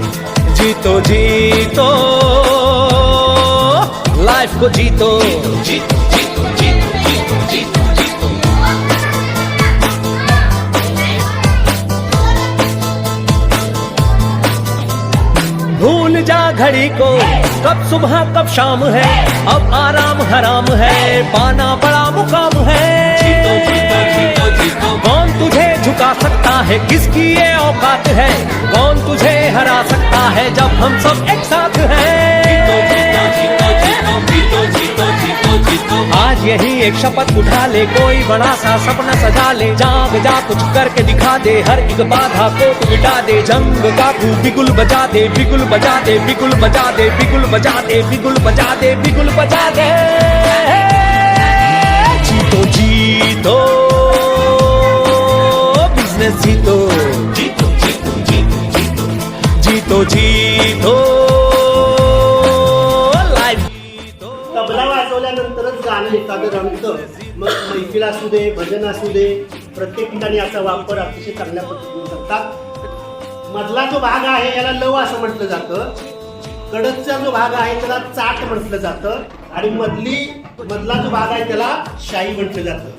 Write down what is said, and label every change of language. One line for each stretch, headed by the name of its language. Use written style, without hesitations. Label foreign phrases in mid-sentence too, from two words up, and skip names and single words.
Hindi: जीतो जीतो लाइफ को जीतो जीतो जीतो जीतो जीतो जीतो जीतो भूल जा घड़ी को कब सुबह कब शाम है अब आराम हराम है पाना बड़ा मुकाम है कौन तुझे झुका सकता है किसकी ये औकात है कौन तुझे हरा सकता है जब हम सब एक साथ हैं आज यही एक शपथ उठा ले कोई बड़ा सा सपना सजा ले जाग जा कुछ करके दिखा दे हर एक बाधा को तू मिटा दे जंग का तू बिगुल बजा दे बिगुल बजा दे बिगुल बजा दे बिगुल बजा दे बिगुल बजा दे बिगुल बजा दे जीतो जीतो बिजनेस जीतो जीतो जीतो जीतो जीतो जीतो जीतो लाइफ जीतो
Marathi: तबला वाजवल्यानंतरच गाणं एखादं रंगतं. मग मैफिल असू दे भजन असू दे प्रत्येक ठिकाणी याचा वापर अतिशय चांगल्या पद्धतीने करतात. मधला जो भाग आहे याला लव असं म्हटलं जातं. कडकचा जो भाग आहे त्याला चाट म्हटलं जातं आणि मधला जो भाग आहे त्याला शाई म्हटलं जातं.